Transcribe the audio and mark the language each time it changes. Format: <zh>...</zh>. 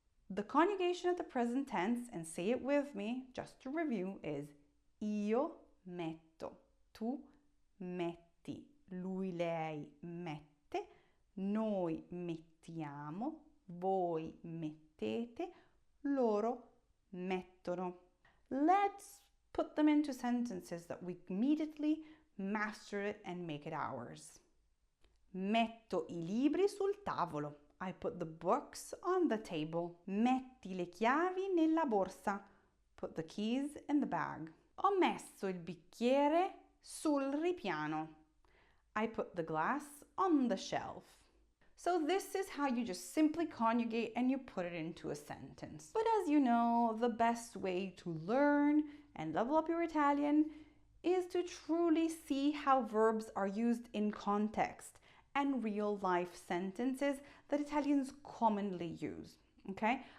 <en>The conjugation of the present tense, and say it with me, just to review, is</en> <it>io metto, tu metti, lui, lei mette, noi mettiamo, voi mettete, loro mettono.</it> <en>Let's put them into sentences that we immediately master it and make it ours.</en> <it>Metto I libri sul tavolo.</it> <en>I put the books on the table.</en> <it>Metti le chiavi nella borsa.</it> <en>Put the keys in the bag.</en> <it>Ho messo il bicchiere sul ripiano.</it> <en>I put the glass on the shelf. So this is how you just simply conjugate and you put it into a sentence. But as you know, the best way to learn and level up your Italian is to truly see how verbs are used in context and real life sentences that Italians commonly use, okay?</en>